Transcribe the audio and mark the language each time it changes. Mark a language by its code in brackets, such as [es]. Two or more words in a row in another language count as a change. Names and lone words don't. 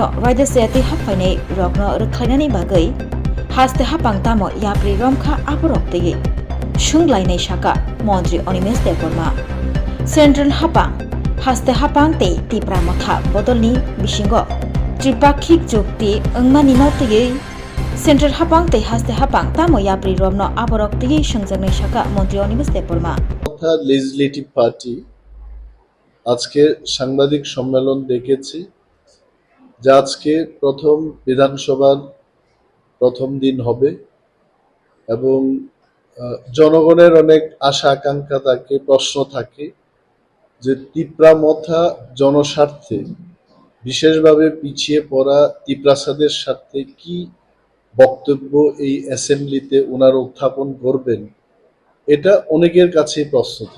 [trp] रायदासेयाति हाफायनाय रग्न रख्लायनायनि बागै हास्ते हापां तामो याप्रि रमखा आबरक्तियै सुंग्लायनाय साका मन्त्री अनिमेष देबबर्मा सेंट्रल हापां हास्ते हापां ते तिप्रामथा बदलनि बिसिंगो त्रिपाक्षिक चुक्ति अंगमानि नौतियै सेंट्रल हापां ते हास्ते हापां तामो याप्रि रमनो आबरक्तियै सुंजानाय साका मन्त्री अनिमेष देबबर्मा [en] legislative party [bn] আজকে সাংবাদিক সম্মেলন ডেকেছি, যা আজকে প্রথম বিধানসভার প্রথম দিন হবে এবং জনগণের অনেক আশা আকাঙ্ক্ষা থাকে, প্রশ্ন থাকে যে তিপ্রামথা জনস্বার্থে বিশেষভাবে পিছিয়ে পড়া তিপ্রাসাদের স্বার্থে কি বক্তব্য এই অ্যাসেম্বলিতে ওনারা উত্থাপন করবেন, এটা অনেকের কাছেই প্রশ্ন থাকে।